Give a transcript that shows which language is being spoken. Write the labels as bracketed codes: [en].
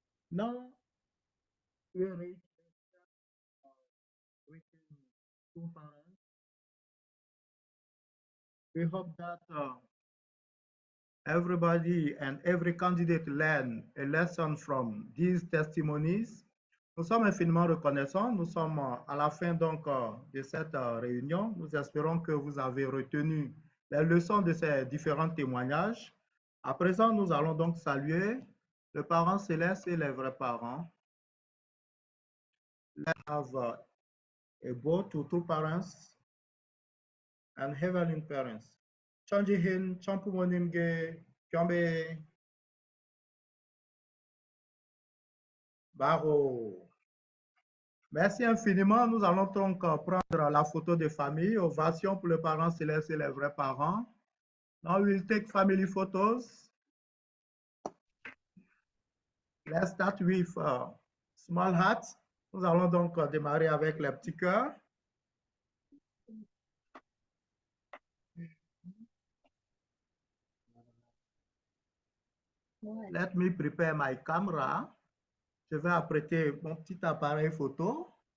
[en] Now, we reach two parents. We hope that everybody and every candidate learn a lesson from these testimonies. [fr] Nous sommes infiniment reconnaissants. Nous sommes à la fin donc de cette réunion. Nous espérons que vous avez retenu les leçons de ces différents témoignages. À présent, nous allons donc saluer le parent céleste et les vrais parents. [en] Let's have a bow to true parents and heavenly parents. [ko] Chanjihin, Champumonimge, Kyombe, Baro. [fr] Merci infiniment. Nous allons donc prendre la photo de famille, ovation pour le parent céleste et les vrais parents. [en] Now we'll take family photos. Let's start with small heart. [fr] Nous allons donc démarrer avec les petits cœurs. [en] Let me prepare my camera. [fr] Je vais apprêter mon petit appareil photo.